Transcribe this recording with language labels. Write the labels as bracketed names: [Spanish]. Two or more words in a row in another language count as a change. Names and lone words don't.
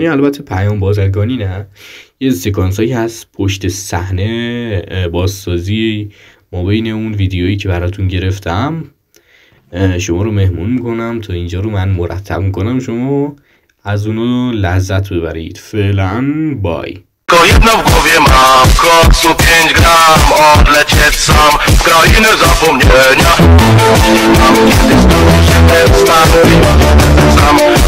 [Persian] البته پیام بازرگانی نه، یه سکانس هایی هست پشت صحنه بازسازی ما بین اون ویدیویی که براتون گرفتم شما رو مهمون میکنم تا اینجا رو من مرتب میکنم، شما از اونو لذت ببرید. فعلا بای. [Polish] Jedno w głowie mam, koksu 5 gram, odlecieć sam w krainę zapomnienia. Mam kiedyś znowu się ten stan sam.